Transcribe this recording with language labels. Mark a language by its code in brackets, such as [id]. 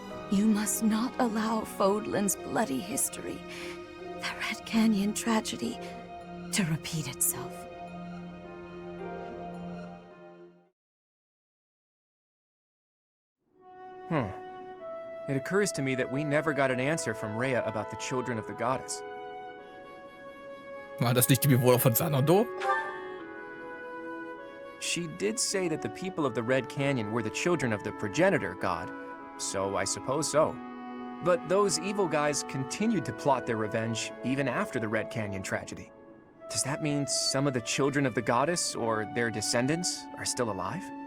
[en] You must not allow Fodlan's bloody history, the Red Canyon tragedy, to repeat itself. It occurs to me that we never got an answer from Rhea about the children of the goddess. [de] War das nicht die Bewohner von Xanadu? [en] She did say that the people of the Red Canyon were the children of the progenitor god, so I suppose so. But those evil guys continued to plot their revenge even after the Red Canyon tragedy. Does that mean some of the children of the goddess or their descendants are still alive?